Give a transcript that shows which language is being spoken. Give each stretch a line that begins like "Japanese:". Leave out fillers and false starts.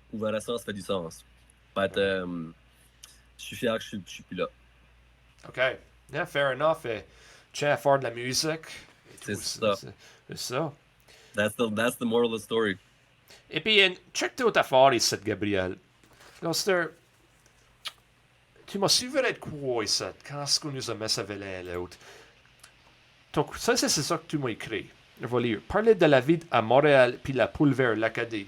French: Ouvrir un restaurant, ça fait du sens. But, je suis fier que je suis plus là.
English: OK. Yeah, fair enough.
French: Et tu as à faire de la musique. C'est ça. C'est ça.
English: That's the moral of the story.
French: Et puis, check tes autres affaires ici, Gabriel. Là, tu m'as suivi de quoi ici, quand est-ce qu'on nous a mis ça l'un à l'autre? Donc, ça, c'est ça que tu m'as écrit. Je vais lire. Parler de la vie à Montréal puis la poule vers l'Acadie.